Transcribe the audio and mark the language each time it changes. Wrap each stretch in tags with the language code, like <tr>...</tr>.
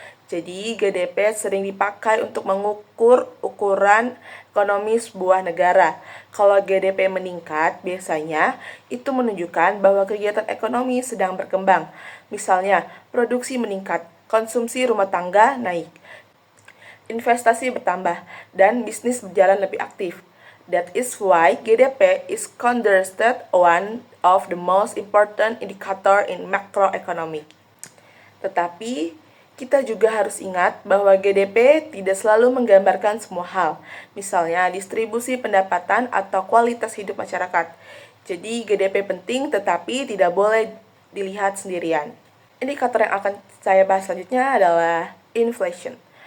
<id>Jadi, GDP sering dipakai untuk mengukur ukuran ekonomi sebuah negara. Kalau GDP meningkat, biasanya itu menunjukkan bahwa kegiatan ekonomi sedang berkembang. Misalnya, produksi meningkat, konsumsi rumah tangga naik, investasi bertambah, dan bisnis berjalan lebih aktif.</id> <en>That is why GDP is considered one of the most important indicator in macroeconomic.</en> <id>Tetapi, kita juga harus ingat bahwa GDP tidak selalu menggambarkan semua hal, misalnya distribusi pendapatan atau kualitas hidup masyarakat. Jadi GDP penting tetapi tidak boleh dilihat sendirian. Indikator yang akan saya bahas selanjutnya adalah inflation.</id>